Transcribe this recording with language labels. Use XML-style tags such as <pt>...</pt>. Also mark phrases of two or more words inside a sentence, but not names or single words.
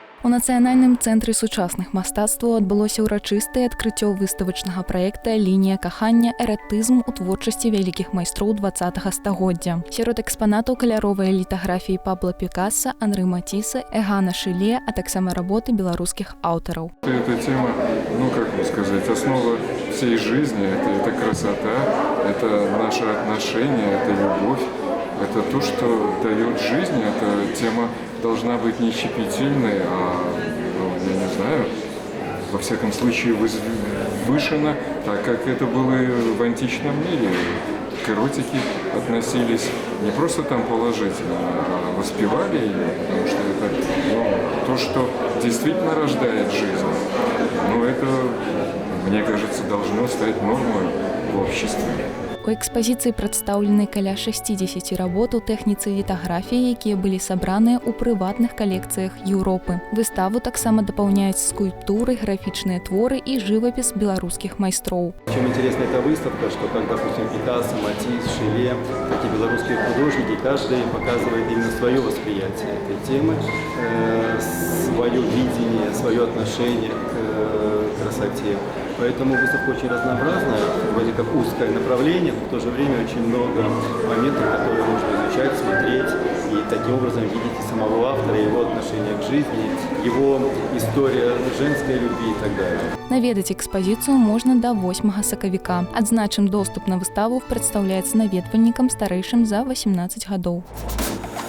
<be>Нацыянальным цэнтры сучасных мастацтваў адбылося ўрачыстае адкрыццё выставачнага праекта «Лінія кахання. Эратызм у творчасці вялікіх майстроў 20-га стагоддзя». Сярод экспанатаў каляровыя літаграфіі Пабло Пікаса, Анры Матіса, Эгана Шыле, а таксама работы беларускіх аўтараў.</be> <ru>Эта тема, как бы сказать, основа всей жизни, это красота, это наши отношения, это любовь. Это то, что дает жизнь. Эта тема должна быть не щепетильной, а, я не знаю, во всяком случае возвышена, так как это было в античном мире. К эротике относились не просто там положительно, а воспевали ее, потому что это то, что действительно рождает жизнь. Но это, мне кажется, должно стать нормой в обществе.</ru> <be>У экспазіцыі прадстаўлены каля 60 работ у тэхніцы літаграфіі, якія былі сабраныя ў прыватных калекцыях Еўропы. Выставу таксама дапаўняюць скульптуры, графічныя творы і жывапіс беларускіх майстроў.</be> <ru>Чем интересна эта выставка, что как, допустим, Пикассо, Матисс, Шиле, такие белорусские художники, каждый показывает именно свое восприятие этой темы, свое видение, свое отношение к красоте. Поэтому выставка очень разнообразная, вроде как узкое направление, но в то же время очень много моментов, которые можно изучать, смотреть и таким образом видеть и самого автора, его отношение к жизни, его история женской любви и так далее.</ru> <be>Наведаць экспазіцыю можна да 8 сакавіка. Адзначым, доступ на выставу прадстаўляецца наведвальнікам старэйшым за 18 гадоў.</be>